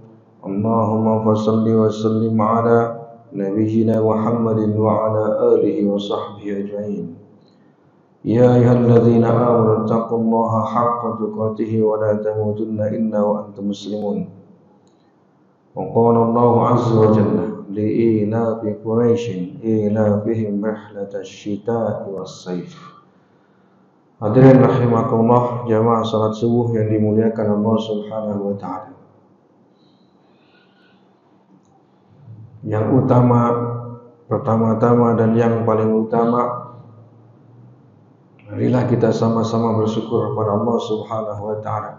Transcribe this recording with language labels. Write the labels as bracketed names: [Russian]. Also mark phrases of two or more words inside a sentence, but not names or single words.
[Arabic] اللهم فصل وسلم على نبينا محمد وعلى آله وصحبه أجمعين. يا أيها الذين آمنوا اتقوا الله حق تقاته ولا تموتن إلا وأنتم مسلمون. وقال الله عز وجل لإيلاف قريش إيلافهم رحلة الشتاء والصيف. حاضرين رحمكم الله, [Indonesian] jamaah salat subuh yang dimuliakan Allah [Arabic] سبحانه وتعالى. [Indonesian] Yang utama, pertama-tama dan yang paling utama, marilah kita sama-sama bersyukur kepada Allah [Arabic] سبحانه وتعالى.